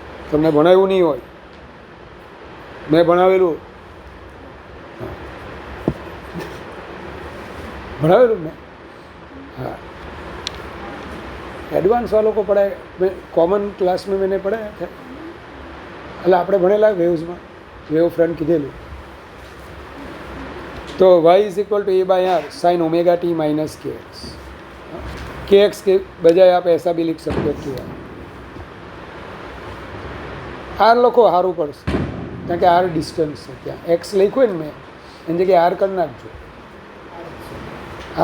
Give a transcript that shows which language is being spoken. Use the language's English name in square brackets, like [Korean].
[Gujarati] તમને ભણાવ્યું નહીં હોય, મેં ભણાવેલું, ભણાવેલું મેં। [Hindi] हाँ, एडवांस वालों को पढ़ाया, मैं कॉमन क्लास में मैंने पढ़ाया था। [Gujarati] એટલે આપણે ભણેલા વેવ્સમાં વેવ ફ્રન્ટ કીધેલું। [Hindi] तो y is equal to A/r sine omega T minus के एक्स के बजाय आप ऐसा भी लिख सकते हो कि आर [Gujarati] लखो सारू पड़શે, કારણ કે આર ડિસ્ટન્સ છે, ત્યાં એક્સ લખ્યું ને મેં એની જગ્યાએ આર કરી નાખજો।